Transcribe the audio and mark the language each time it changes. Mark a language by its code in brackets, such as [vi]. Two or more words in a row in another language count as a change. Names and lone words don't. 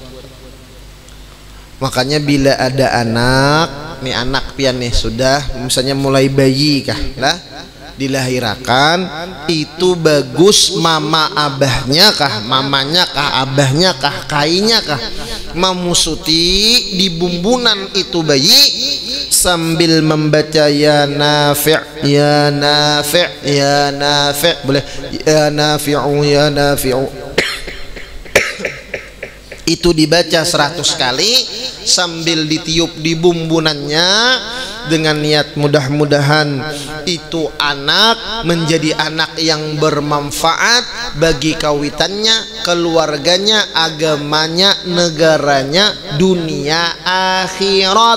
[bjn] Makanya bila ada nih anak pian nih sudah misalnya mulai bayi kah lah dilahirkan, itu bagus mama abahnya kah, mamanya kah, abahnya kah, kainya kah mamusuti di bumbunan itu bayi sambil membaca [ar] يا نافع يا نافع يا نافع', [bjn] boleh [ar] يا نافعُ يا نافعُ [bjn] itu dibaca 100 kali sambil ditiup di bumbunannya dengan niat mudah-mudahan itu anak menjadi anak yang bermanfaat bagi kawitannya, keluarganya, agamanya, negaranya, dunia akhirat.